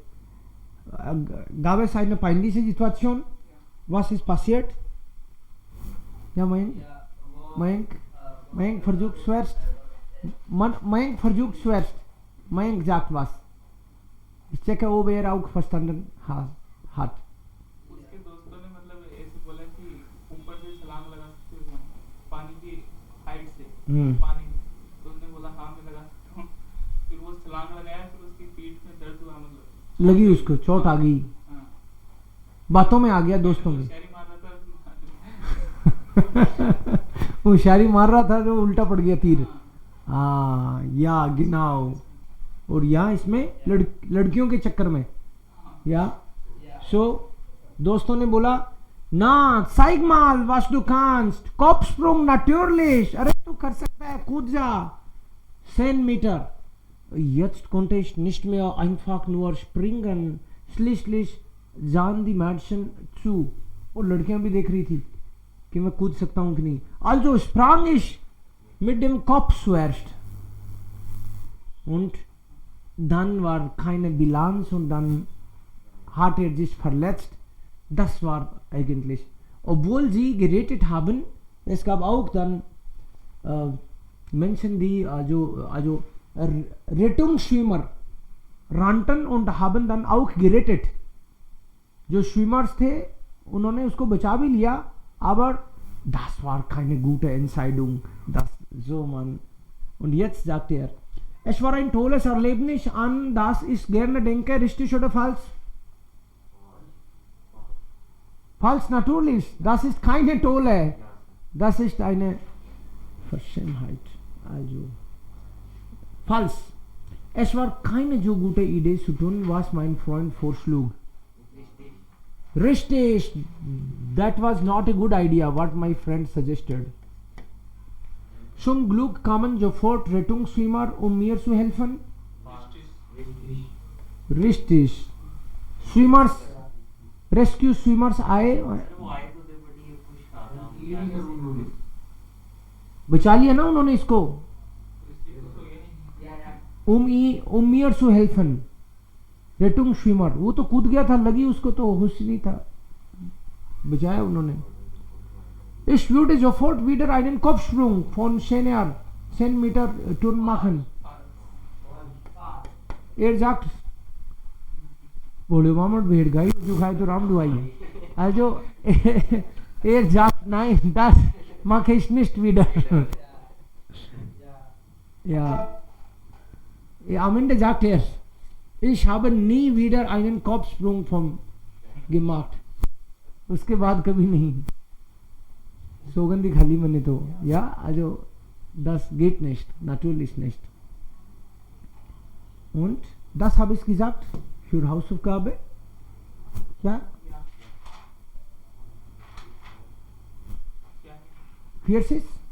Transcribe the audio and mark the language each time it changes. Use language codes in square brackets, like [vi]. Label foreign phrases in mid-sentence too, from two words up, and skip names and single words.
[de] Gab es eine peinliche Situation? Was ist passiert? Ja, Mayank? Ja, wo, Mayank versucht zuerst. Mayank versucht zuerst. Mayank sagt was. Ich checke, ob er auch verstanden hat. [hi] उसके दोस्तों ने मतलब ऐसे बोला कि ऊपर से छलांग लगा सकते हो क्या? पानी की हाइट से पानी में। तो उसने बोला हाँ मैं लगा सकता हूँ। फिर वो छलांग लगाया, फिर उसकी पीठ में दर्द हुआ, मतलब लगी उसको, चोट आ गई, हाँ। बातों में आ गया दोस्तों में। होशियारी मार रहा था। होशियारी मार रहा था जो उल्टा पड़ गया तीर। हाँ, या गिनाओ। और यहाँ इसमें लड़कियों के चक्कर में या सो दोस्तों ने बोला ना [de] zeig mal was du kannst, Kopfsprung natürlich, [hi] अरे तू कर सकता है, कूद जा 10 Meter. [de] Jetzt konnte ich nicht mehr einfach nur springen, schließlich sahen die Mädchen zu. [hi] और लड़कियां भी देख रही थी कि मैं कूद सकता हूं कि नहीं. [de] Also sprang ich mit dem Kopf zuerst und dann war keine Bilanz und dann hat er sich verletzt. Das war eigentlich, obwohl sie gerettet haben, es gab auch dann Menschen, die also Rettungsschwimmer rannten und haben dann auch gerettet. [hi] जो स्विमर्स थे उन्होंने उसको बचा भी लिया, [de] aber das war keine gute Entscheidung. Das so man. Und jetzt sagt er, es war ein tolles Erlebnis, an das ich gerne denke, richtig oder falsch? Falsch natürlich, das ist keine tolle, das ist eine Verschämtheit. Also falsch. Es war keine so gute Idee zu tun, was mein Freund vorschlug. Richtig, [en] that was not a good idea, what my friend suggested. [de] Zum Glück kamen sofort Rettungsschwimmer, mir zu helfen. Richtig. [en] Swimmers, rescue swimmers आए, [hi] वो आए तो थे बट ये कुछ था बचा लिया ना उन्होंने इसको. [de] mir zu helfen. Rettungsschwimmer, [hi] वो तो कूद गया था, लगी उसको तो होश नहीं था, बचाया उन्होंने. [de] Ich würde sofort wieder einen Kopfsprung von 10 Meter Turn machen. sagt, [hi] बोले मामट भेड़ गई जो खाए तो राम दुआई. [de] Also sagt, nein, das mache ich nicht wieder. Ja. Am Ende sagt er, ich habe nie wieder einen Kopfsprung gemacht. [hi] उसके बाद कभी नहीं. सौगंधी खाली मैंने तो. [de] Ja, also das geht nicht, natürlich nicht. Und das habe ich gesagt für Hausaufgabe. Ja? Vierzig?